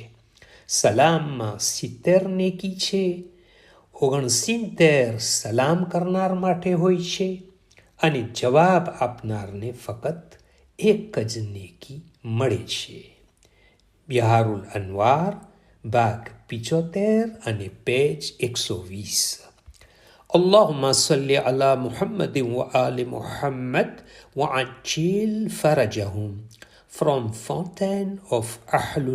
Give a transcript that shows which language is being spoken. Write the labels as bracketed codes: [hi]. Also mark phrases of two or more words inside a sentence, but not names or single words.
[gu] સલામમાં 70 નેકી છે, 69 સલામ કરનાર માટે હોય છે અને જવાબ આપનારને ફક્ત એક જ નેકી મળે છે. બિહારુલ અનવાર ભાગ 75 અને પેજ 120. [ar] اللهم صل على محمد وآل محمد وعجل فرجهم. [en] From Fountain of Ahlul